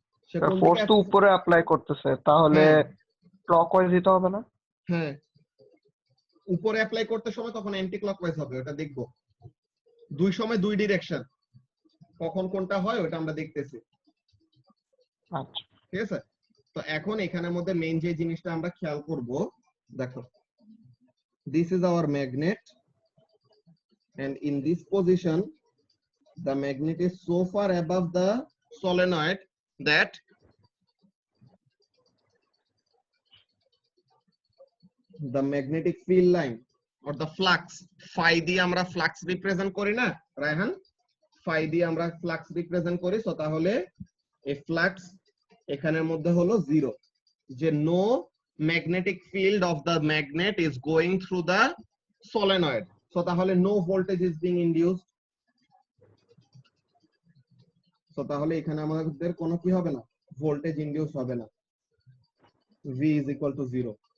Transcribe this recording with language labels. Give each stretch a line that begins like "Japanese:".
Bangla: সে কোন ফোর্স দিকে তো উপরে অ্যাপ্লাই করতেছে, তাহলে ক্লকওয়াইজ দিতে হবে না? হ্যাঁ, উপরে অ্যাপ্লাই করতে সময় তখন অ্যান্টি ক্লকওয়াইজ হবে, ওটা দেখবো। দুই সময় দুই ডিরেকশন, কখন কোনটা হয় ওটা আমরা দেখতেছি। আচ্ছা, ঠিক আছে, তো এখন এখানের মধ্যে মেইন যে জিনিসটা আমরা খেয়াল করব, দেখো
English: this is our magnet and in this position the magnet is so far above the solenoid that the magnetic field line or the flux phi
Bangla: দিয়ে আমরা ফ্লাক্স রিপ্রেজেন্ট করি না রায়হান? ফাই দিয়ে আমরা ফ্লাক্স রিপ্রেজেন্ট করি, সো তাহলে এই flux এখানের মধ্যে হলো 0, যে
English: no magnetic field of the magnet is going through the solenoid,
Bangla: so তাহলে
English: no voltage is being induced,
Bangla: so তাহলে এখানে আমাদের কোনো কি হবে না, ভোল্টেজ ইনডিউস হবে না,
English: V is equal to 0।